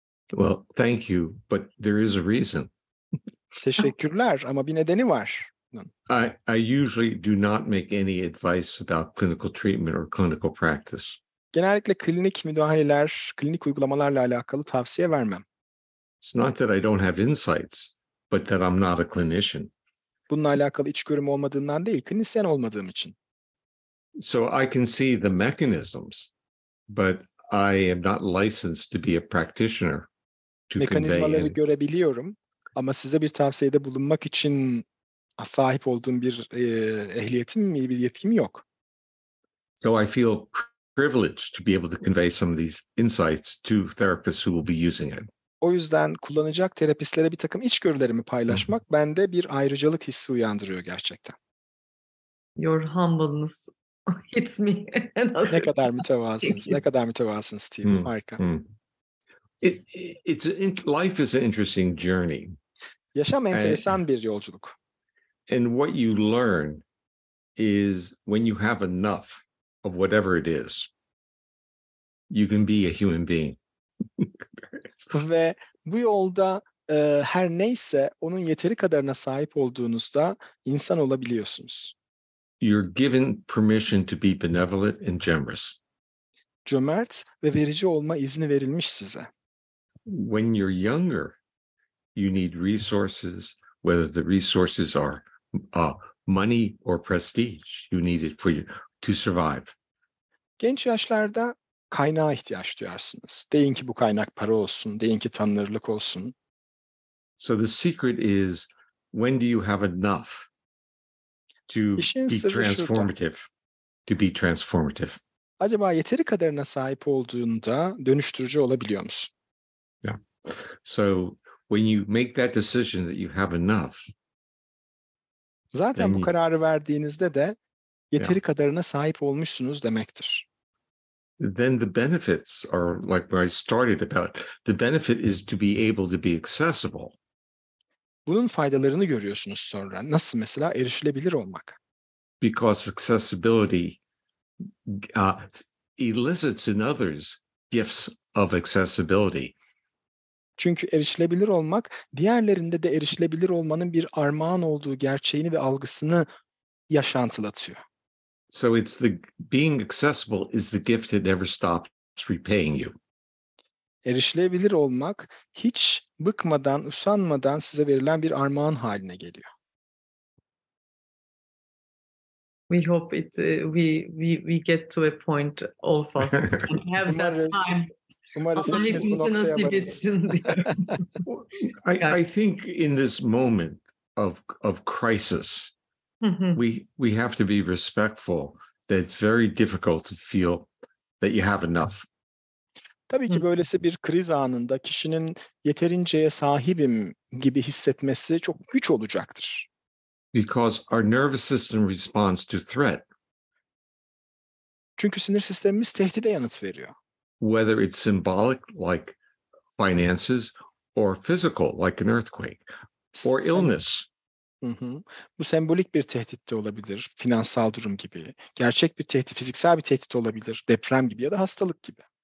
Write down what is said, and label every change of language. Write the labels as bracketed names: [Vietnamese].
[English] Well, thank you, but there is a reason. [Turkish] Teşekkürler ama bir nedeni var. [English] I usually do not make any advice about clinical treatment or clinical practice. [Turkish] Genellikle klinik müdahaleler, klinik uygulamalarla alakalı tavsiye vermem. [English] It's not that I don't have insights, but that I'm not a clinician. [Turkish] Bununla alakalı içgörüm olmadığından değil, klinisyen olmadığım için. [English] So I can see the mechanisms, but I am not licensed to be a practitioner to [Turkish] Mekanizmaları [English] convey. [Turkish] görebiliyorum ama size bir tavsiyede bulunmak için sahip olduğum bir ehliyetim, bir yetkim yok. [English] So I feel privileged to be able to convey some of these insights to therapists who will be using it. [Turkish] O yüzden kullanacak terapistlere bir takım içgörülerimi paylaşmak bende bir ayrıcalık hissi uyandırıyor gerçekten. [English] Your humbleness hits me. [Turkish] Ne kadar mütevazısınız, ne kadar mütevazısınız Steve. Harika. [English] Life is an interesting journey. [Turkish] Yaşam enteresan bir yolculuk. [English] And what you learn is when you have enough of whatever it is, you can be a human being. [Turkish] Ve bu yolda her neyse onun yeteri kadarına sahip olduğunuzda insan olabiliyorsunuz. [English] You're given permission to be benevolent and generous. [Turkish] Cömert ve verici olma izni verilmiş size. [English] When you're younger, you need resources, whether the resources are money or prestige. You need it to survive. [Turkish] Genç yaşlarda kaynağa ihtiyaç duyarsınız. Deyin ki bu kaynak para olsun, deyin ki tanınırlık olsun. [English] So the secret is, when do you have enough to be transformative? To be transformative. [Turkish] Acaba yeteri kadarına sahip olduğunda dönüştürücü olabiliyor musun? [English] Yeah. So when you make that decision that you have enough, [Turkish] zaten bu kararı verdiğinizde de yeteri kadarına sahip olmuşsunuz demektir. [English] Then the benefits are like where I started about. The benefit is to be able to be accessible. [Turkish] Bunun faydalarını görüyorsunuz sonra. Nasıl mesela erişilebilir olmak? [English] Because accessibility elicits in others gifts of accessibility. [Turkish] Çünkü erişilebilir olmak, diğerlerinde de erişilebilir olmanın bir armağan olduğu gerçeğini ve algısını yaşantılatıyor. [English] So it's being accessible is the gift that never stops repaying you. [Turkish] Erişilebilir olmak hiç bıkmadan, usanmadan size verilen bir armağan haline geliyor. [English] We hope we get to a point, all of us, and have that time. [Turkish] Umarız hepimiz bu noktaya varırız. [English] I think in this moment of crisis, we have to be respectful that it's very difficult to feel that you have enough. [Turkish] Tabii ki böylesi bir kriz anında kişinin yeterinceye sahibim gibi hissetmesi çok güç olacaktır. [English] Because our nervous system responds to threat. [Turkish] Çünkü sinir sistemimiz tehdide yanıt veriyor. [English] Whether it's symbolic like finances or physical like an earthquake or illness. [Turkish] Bu sembolik bir tehdit de olabilir, finansal durum gibi. Gerçek bir tehdit, fiziksel bir tehdit olabilir, deprem gibi ya da hastalık gibi.